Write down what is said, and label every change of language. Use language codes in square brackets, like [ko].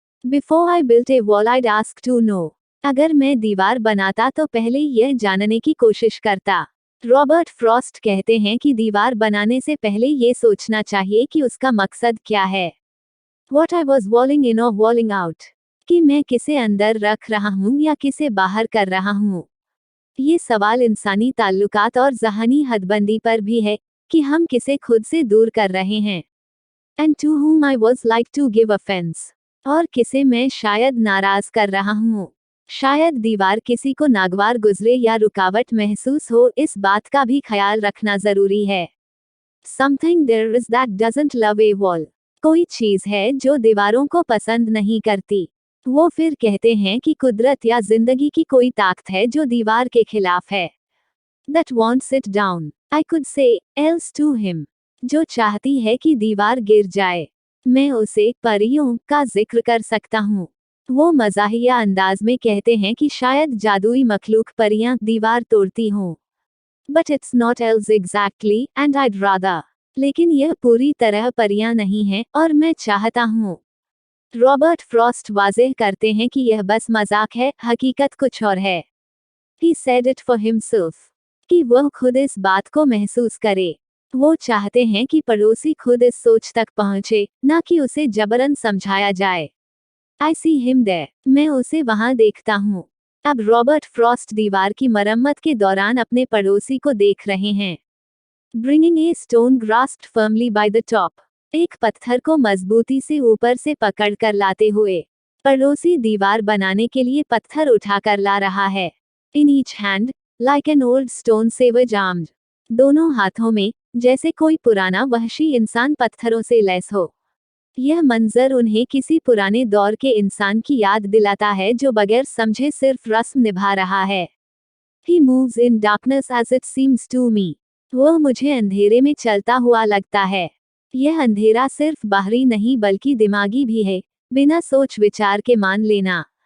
[en] Before I built a wall I'd ask to know. [hi] अगर मैं दीवार बनाता तो पहले यह जानने की कोशिश करता। रॉबर्ट फ्रॉस्ट कहते हैं कि दीवार बनाने से पहले ये सोचना चाहिए कि उसका मकसद क्या है। [en] What I was walling in or walling out. [hi] कि मैं किसे अंदर रख रहा हूँ या किसे बाहर कर रहा हूँ। ये सवाल इंसानी ताल्लुकात और ज़हनी हदबंदी पर भी है कि हम किसे खुद से दूर कर रहे हैं। [en] And to whom I was like to give offense. [hi] और किसे मैं शायद नाराज कर रहा हूँ। शायद दीवार किसी को नागवार गुजरे या रुकावट महसूस हो, इस बात का भी ख्याल रखना जरूरी है। [en] Something there is that doesn't love a wall. [hi] कोई चीज है जो दीवारों को पसंद नहीं करती। वो फिर कहते हैं कि कुदरत या जिंदगी की कोई ताकत है जो दीवार के खिलाफ है। [en] That wants it down. I could say else to him. [hi] जो चाहती है कि दीवार गिर जाए। मैं उसे परियों का जिक्र कर सकता हूँ। वो मज़ाहिया अंदाज में कहते हैं कि शायद जादुई मखलूक परियां दीवार तोड़ती हों। [en] But it's not else exactly, and I'd rather. [hi] लेकिन यह पूरी तरह परियां नहीं है और मैं चाहता हूँ। रॉबर्ट फ्रॉस्ट वाज़ेह करते हैं कि यह बस मजाक है, हकीकत कुछ और है। [en] He said it for himself. [hi] कि वह खुद इस बात को महसूस करे। वो चाहते हैं कि पड़ोसी खुद इस सोच तक पहुंचे, ना कि उसे जबरन समझाया जाए। [en] I see him there. [hi] मैं उसे वहां देखता हूँ। अब रॉबर्ट फ्रॉस्ट दीवार की मरम्मत के दौरान अपने पड़ोसी को देख रहे हैं। [en] Bringing a stone grasped firmly by the top. [hi] एक पत्थर को मजबूती से ऊपर से पकड़ कर लाते हुए। पड़ोसी दीवार बनाने के लिए पत्थर उठाकर ला रहा है। [en] In each hand, like an old stone savage armed. [hi] दोनों हाथों में, जैसे कोई पुराना वहशी इंसान पत्थरों से लैस हो। यह मंजर उन्हें किसी पुराने दौर के इंसान की याद दिलाता है जो बगैर समझे सिर्फ रस्म निभा रहा है। [en] He moves in darkness as it seems to me. [hi] वह मुझे अंधेरे में चलता हुआ लगता है। यह अंधेरा सिर्फ बाहरी नहीं बल्कि दिमागी भी है, बिना सोच विचार के मान लेना।